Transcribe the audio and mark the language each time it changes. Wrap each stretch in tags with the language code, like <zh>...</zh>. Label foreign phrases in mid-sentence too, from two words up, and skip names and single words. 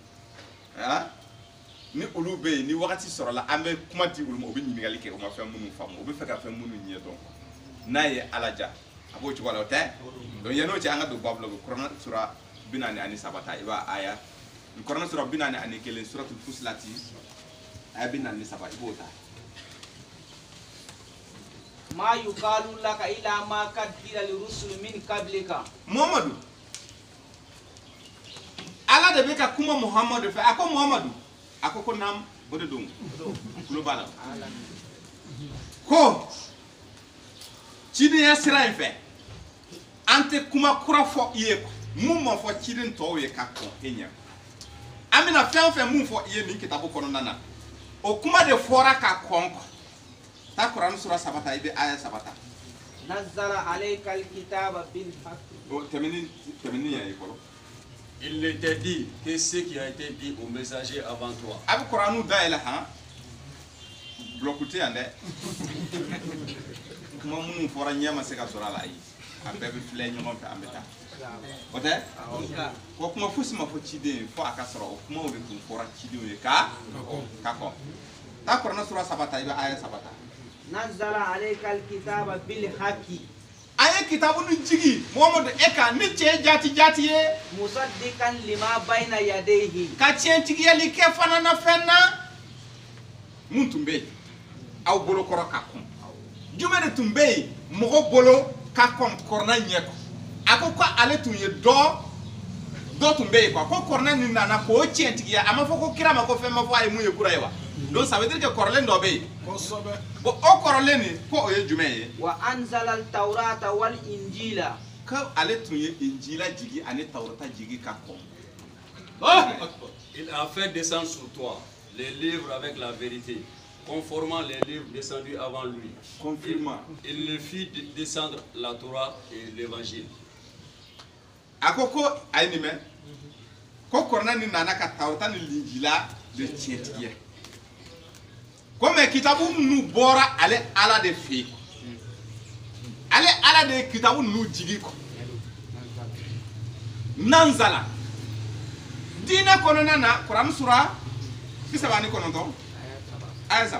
<bm>ni olu bɛ yen ni wagati sɔrɔla an bɛ kuma di olu ma u bɛ ɲininkali kɛ u ma fɛn minnu faamu u bɛ fɛ ka fɛn minnu ɲɛ dɔn n'a ye ala ja a b'o cogo la o tɛ donc yan'o cɛ an ka don babula Kuranɛ sura 43 ta i b'a aya Kuranɛ sura 41 suratul Fusilati aya 43 i b'o ta</bm> <ar>ما يقال لك إلا ما قد قيل للرسل من قبلك</ar> <bm>Muhammadu ala de bɛ ka kuma Muhammadu fɛ a ko Muhammadu a ko nam o de don tulo b'a la ko cidenya sira in fɛ an tɛ kuma kura fɔ i ye mun ma fɔ ciden tɔw ye ka kɔn e ɲɛ an bɛna fɛn o fɛn mun fɔ i ye nin kitabu kɔnɔna na o kuma de fɔra ka kɔn ta Kuranɛ sura 3 ta i bɛ aya 3 ta</bm> <ar>نزل عليك الكتاب بالحق</ar> <bm>o tɛmɛni yɛ fɔlɔ.</bm> <fr>Il n'était dit que ce qui a été dit aux messagers avant toi.</fr> <bm>A bɛ Kuranu dayɛlɛ han bloc tɛ yan dɛ kuma minnu fɔra ɲɛ ma se ka sɔrɔ a la ayi a bɛɛ bɛ filɛ ɲɔgɔn fɛ an bɛ taa o tɛ ko kuma fosi ma fɔ ciden ye fo a ka sɔrɔ o kumaw de tun fɔra cidenw ye ka kɔn ta Kuranɛ sura 3 ta i bɛ aya 3 ta</bm> <ar>نزل عليك الكتاب بالحق</ar> <bm>a ye kitabu ni jigi Muhammadu e kan ni cɛ jati ye</bm> <ar>مصدقا لما بين يديه</ar> <bm>ka tiɲɛtigiyali kɛ fana na fɛn na mun tun bɛ yen aw bolo kɔrɔ ka kɔn jumɛn de tun bɛ yen mɔgɔ bolo ka kɔn kɔrɔna ɲɛ kɔ a ko ale tun ye dɔ tun bɛ yen quoi ko kɔrɔna nin nana k'o tiɲɛtigiya a ma fɔ ko kira ma ko fɛn ma fɔ a ye mun ye kura ye wa</bm> <fr>donc ça veut dire que</fr> <bm>kɔrɔlen dɔ bɛ yen bon o kɔrɔlen nin ko o ye jumɛn ye</bm> <ar>وأنزل التوراة والإنجيل</ar> <bm>ko ale tun ye injila jigi ani tawrata jigi ka kɔn</bm> <fr>Il a fait descendre sur toi les livres avec la vérité, conformant les livres descendus avant lui. Confirmant. Il le fit descendre la Torah et l'évangile.</fr> <bm>Akoko ainime ko korna ni nana ka tawrata ni linjila de tiɲɛtigiya ko mais kitabu nu bɔra ale ala de fɛ ale ala de kitabu nu jigi ko nanzala diinɛ kɔnɔna na Kuranɛ sura 39 aya 3</bm>